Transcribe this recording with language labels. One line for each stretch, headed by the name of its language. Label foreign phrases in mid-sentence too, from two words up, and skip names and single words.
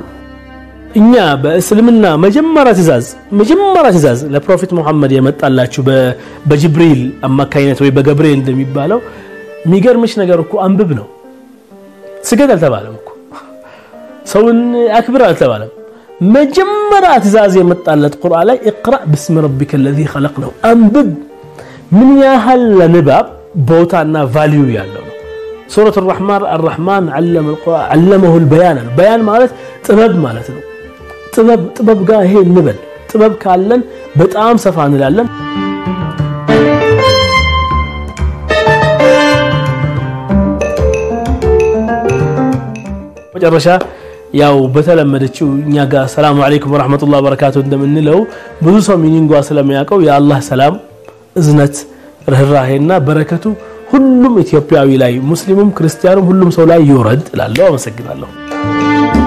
Amharic: እኛ በእስልምና መጀመሪያ ትእዛዝ ለፕሮፌት መሐመድ የመጣላችሁ በጅብሪል አማካይነት ወይ በገብርኤል እንደሚባለው የሚገርምሽ ነገር እኮ አንብብ ነው ስገድ አልተባለም እኮ ሰውን አክብር አልተባለም መጀመሪያ ትእዛዝ የመጣለት ቁርአን ላይ
Arabic: اقرأ باسم ربك الذي خلق
Amharic: ነው አንብብ ምን ያህል ለንባብ ቦታና ቫልዩ ያለው ነው ሱረቱ
Arabic: الرحمن علمه البيان البيان
Amharic: ማለት ጥበብ ማለት ነው ጥበብ ጋር ይሄ እንበል ጥበብ ካለን በጣም ሰፋ እንላለን መጨረሻ ያው በተለመደችው እኛ ጋር
Arabic: سلام عليكم ورحمة الله وبركاته
Amharic: እንደምንለው ብዙ ሰው ሚኒንጓ ስለሚያቀው የአላህ ሰላም እዝነት ርህራሄና በረከቱ ሁሉም ኢትዮጵያዊ ላይ ሙስሊሙም ክርስቲያኑም ሁሉም ሰው ላይ ይወርድ እላለሁ አመሰግናለሁ